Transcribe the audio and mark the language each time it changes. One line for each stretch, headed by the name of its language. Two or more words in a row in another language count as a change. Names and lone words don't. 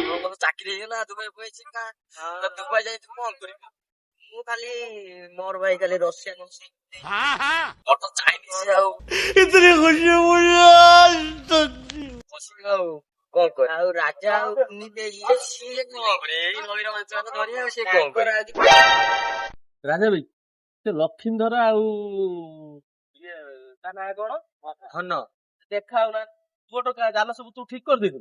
Odia: ତୋର ଚାକିରି ହେଇଗଲା ଦୁବାଇ ପଳେଇଛି ନା ଦୁବାଇ ଯାଇ ତୁ କଣ କରିବୁ? ମୁଁ ଖାଲି ମୋର ଭାଇ ଖାଲି ରଷିଆନ ଅଟୋ ଚାଇନିଜ ଆଉ
Hindi: इतनी खुशी मुझे
Odia: ବସିକି ଆଉ କଣ କର ଆଉ ରାଜା ଆଉ ସିଏ କଣ କରେ ଏଇ ନଈର ମାଛ ଧରି ଆଉ ସିଏ କଣ କରେ? ରାଜା ଭାଇ ସେ ଲକ୍ଷ୍ମୀଧର ଆଉ ଇଏ ତା ନାଁ କଣ ହନ ଦେଖା ହଉନା ପୁଅଟ ଜାଲ ସବୁ ତୁ ଠିକ କରିଦେଇଥିଲୁ?